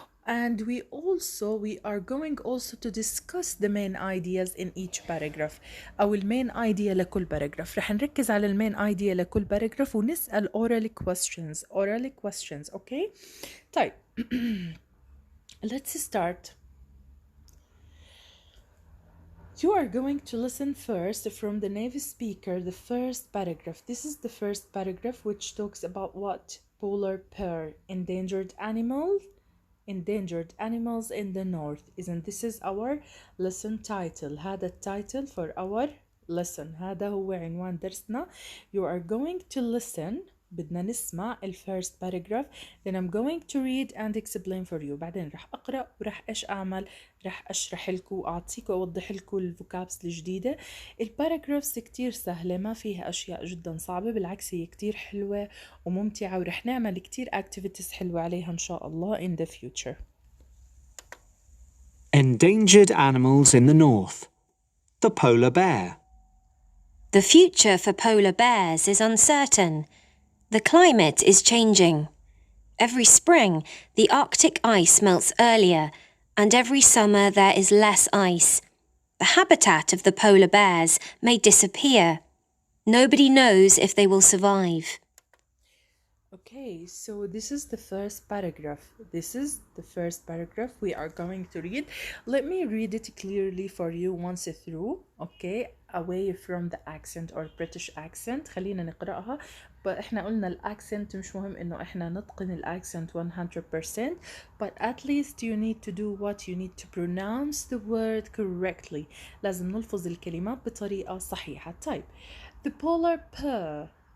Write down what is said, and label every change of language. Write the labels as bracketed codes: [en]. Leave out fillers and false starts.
[en] And we are going also to discuss the main ideas in each paragraph [ar] أو المين [en] idea [ar] لكل [en] paragraph. [ar] رح نركز على المين idea لكل paragraph ونسأل [en] oral questions. Okay. [ar] طيب. [en] Let's start. You are going to listen first from the native speaker the first paragraph. This is the first paragraph which talks about what? Polar bear, endangered animals in the north. Isn't this is our lesson title. [ar] هذا التايتل [en] for our lesson. [ar] هذا هو عنوان درسنا. [en] You are going to listen. [ar] بدنا نسمع [en] first paragraph. Then I'm going to read and explain for you. [ar] بعدين رح أقرأ ورح إيش أعمل؟ رح أشرح لكم وأعطيكم وأوضح لكم الفوكابس الجديدة. الباراجرافز كتير سهلة، ما فيها أشياء جدا صعبة، بالعكس هي كتير حلوة وممتعة، ورح نعمل كتير activities حلوة عليها إن شاء الله [en] in the future. Endangered animals in the north. The polar bear. The future for polar bears is uncertain. The climate is changing. Every spring, the Arctic ice melts earlier, and every summer there is less ice. The habitat of the polar bears may disappear. Nobody knows if they will survive. Okay, so this is the first paragraph. This is the first paragraph we are going to read. Let me read it clearly for you once through, okay? Away from the accent or British accent. [ar] خلينا نقرأها. احنا قلنا الاكسنت مش مهم انه احنا نتقن الاكسنت 100%, [en] but at least you need to do what you need to pronounce the word correctly. [ar] لازم نلفظ الكلمات بطريقة صحيحة. طيب, [en] the polar per.